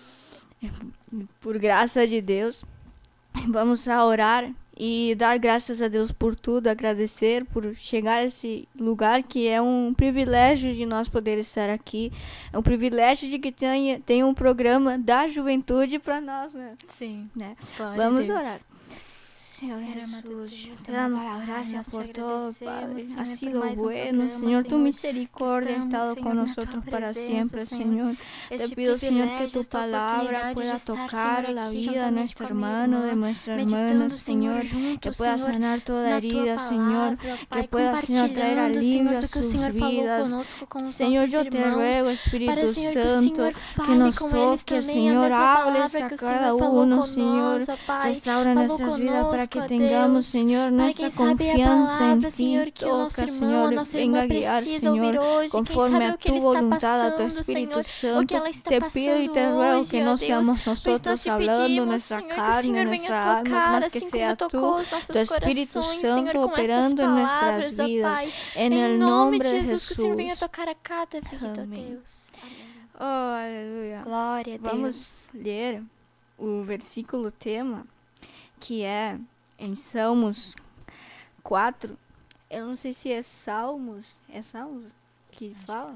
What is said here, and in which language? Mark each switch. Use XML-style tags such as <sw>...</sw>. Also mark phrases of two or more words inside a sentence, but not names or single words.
<pt>Por graça de Deus, vamos a orar e dar graças a Deus por tudo, agradecer por chegar a esse lugar que é um privilégio de nós poder estar aqui. É um privilégio de que tenha um programa da juventude para nós, né? Sim. Né? Glória Vamos a Deus. orar. Senhor</pt> <es>Jesús, te damos la gracia por todo, Padre. Ha sido bueno,</es> <pt>programa,</pt> <es>Señor, tu Señor, misericordia ha</es> <pt>estamos,</pt> <es>estado Señor, con</es> <pt>na</pt> <es>nosotros</es> <pt>tua</pt> <es>para</es> <pt>presença,</pt> <es>siempre, Señor. Señor. Te</es> <pt>Este</pt> <es>pido, Señor, que</es> <pt>privilégio,</pt> <es>tu</es> <pt>esta</pt> <es>palabra</es> <pt>oportunidade de</pt> <es>pueda</es> <pt>estar,</pt> <es>tocar</es> <pt>Senhor,</pt> <es>la</es> <pt>aqui</pt> <es>vida de</es> <pt>juntamente</pt> <es>nuestro</es> <pt>com a minha</pt> <es>hermano,</es> <pt>irmã,</pt> <es>de nuestra</es> <pt>meditando,</pt> <es>hermana,</es> <pt>Senhor,</pt> <es>Señor.</es> <pt>juntos,</pt> <es>Que pueda</es> <pt>Senhor,</pt> <es>sanar toda</es> <pt>na</pt> <es>herida,</es> <pt>tua</pt> <es>Señor.</es> <pt>palavra,</pt> <es>Que</es> <pt>Pai,</pt> <es>pueda, Señor, traer</es> <pt>compartilhando,</pt> <es>alivio</es> <pt>Senhor,</pt> <es>a</es> <pt>do que o</pt> <es>sus</es> <pt>Senhor falou</pt> <es>vidas.</es> <pt>conosco, com os</pt> <es>Señor,</es> <pt>nossos</pt> <es>yo te</es> <pt>irmãos.</pt> <es>ruego,</es> <pt>Para,</pt> <es>Espíritu</es> <pt>Senhor, que o</pt> <es>Santo,</es> <pt>Senhor</pt> <es>que</es> <pt>fale</pt> <es>nos</es> <pt>com eles</pt> <es>toque,</es> <pt>também a</pt> <es>Señor,</es> <pt>mesma</pt> <es>hables</es> <pt>palavra</pt> <es>a</es> <pt>que o Senhor</pt> <es>cada</es> <pt>falou</pt> <es>uno, Señor.</es> <pt>conosco, Pai.</pt> <es>Restaura</es> <pt>Falou</pt> <es>nuestras vidas para que</es> <pt>conosco, ó</pt> <es>tengamos,</es> <pt>Deus.</pt> <es>Señor,</es> <pt>Pai,</pt> <es>nuestra</es> <pt>quem sabe a</pt> <es>confianza en</es> <pt>palavra,</pt> <es>ti.</es> <pt>Senhor, que o nosso</pt> <es>Toca,</es> <pt>irmão,</pt> <es>Señor,</es> <pt>a nossa</pt> <es>venga</es> <pt>irmã</pt> <es>a guiar,</es> <pt>precisa ouvir</pt> <es>Señor,</es> <pt>hoje. Quem</pt> <es>conforme</es> <pt>sabe</pt> <es>a</es> <pt>o que</pt> <es>tu</es> <pt>ele está</pt> <es>voluntad, a tu</es> <pt>passando,</pt> <es>Espíritu</es> <pt>Senhor, o</pt> <es>Santo.</es> <pt>que ela está</pt> <es>Te pido y</es> <pt>passando</pt> <es>te ruego que</es> <pt>hoje, ó</pt> <es>no</es> <pt>Deus.</pt> <es>seamos</es> <pt>Pois nós</pt> <es>nosotros</es> <pt>te</pt> <es>hablando</es> <pt>pedimos,</pt> <es>nuestra</es> <pt>Senhor, que o</pt> <es>carne,</es> <pt>Senhor venha</pt> <es>nuestras almas,</es> <pt>tocar,</pt> <es>mas que</es> <pt>assim</pt> <es>sea</es> <pt>como tocou</pt> <es>tú,</es> <pt>os</pt> <es>tu</es> <pt>nossos</pt> <es>Espíritu</es> <pt>corações, Senhor,</pt> <es>Santo,</es> <pt>com estas</pt> <es>operando en nuestras</es> <pt>palavras, ó</pt> <es>vidas.</es> <pt>Pai.</pt> <es>En</es> <pt>Em</pt> <es>el</es> <pt>nome</pt> <es>nombre</es> <pt>de</pt> <es>de</es> <pt>Jesus, que o Senhor venha</pt> <es>Jesús.</es> <pt>tocar a cada vida, ó Amém. Deus. Amém. Oh, aleluia. Glória a Deus. Vamos ler o versículo tema, que é em Salmos 4. Eu não sei se é Salmos que fala?</pt>